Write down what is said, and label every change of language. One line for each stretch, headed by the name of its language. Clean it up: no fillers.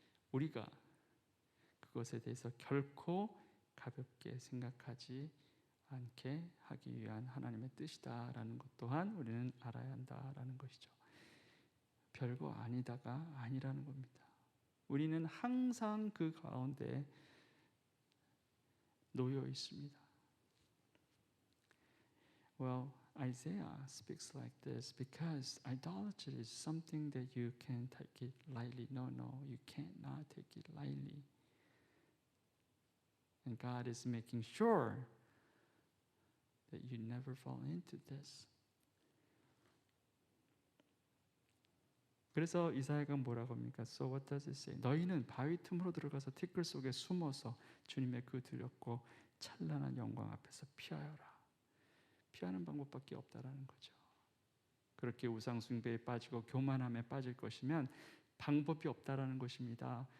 Korean: 우리가 그것에 대해서 결코 가볍게 생각하지 않게 하기 위한 하나님의 뜻이다라는 것 또한 우리는 알아야 한다라는 것이죠. 별거 아니다가 아니라는 겁니다. 우리는 항상 그 가운데 놓여 있습니다.
English: Well, Isaiah speaks like this because idolatry is something that you can take it lightly. No, you cannot take it lightly. And God is making sure that you never fall into this.
Korean: 그래서 이사야가 뭐라고 합니까?
English: So what does it say?
Korean: 너희는 바위 틈으로 들어가서 티끌 속에 숨어서 주님의 그 두렵고 찬란한 영광 앞에서 피하여라. 피하는 방법밖에 없다라는 거죠. 그렇게 우상 숭배에 빠지고 교만함에 빠질 것이면 방법이 없다라는 것입니다.